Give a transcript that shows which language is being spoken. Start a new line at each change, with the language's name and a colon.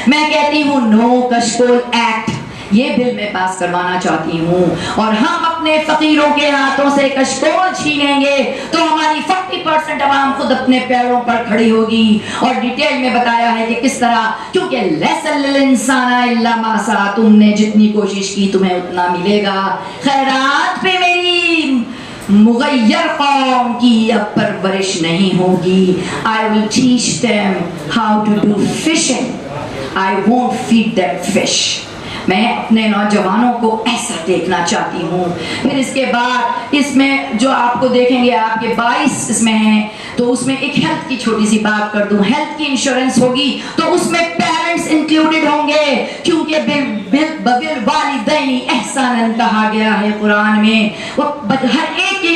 Hindi: मैं कहती हूँ नो कशकोल एक्ट, ये बिल मैं पास करवाना चाहती हूँ, और हम अपने फकीरों के हाथों से कशकोल छीनेंगे तो हमारी 40% अवाम खुद अपने पैरों पर खड़ी होगी। और डिटेल में बताया है कि किस तरह, क्योंकि
Arabic: लैसल इंसाना इल्ला मा सा,
Hindi: तुमने जितनी कोशिश की तुम्हें उतना मिलेगा। खैरात पे मेरी मुगैयर कौम की अब परवरिश नहीं होगी।
English: I will teach them how to do fishing. I won't feed them fish.
Hindi: मैं अपने नौजवानों को ऐसा देखना चाहती हूँ। फिर इसके बाद इसमें जो आपको देखेंगे, आपके 22 इसमें हैं, तो उसमें एक हेल्थ की छोटी सी बात कर दूं। हेल्थ की इंश्योरेंस होगी तो उसमें पेरेंट्स इंक्लूडेड होंगे, क्योंकि
Arabic: बिल वालिदैन एहसानन
Hindi: कहा गया है कुरान में। वो हर एक की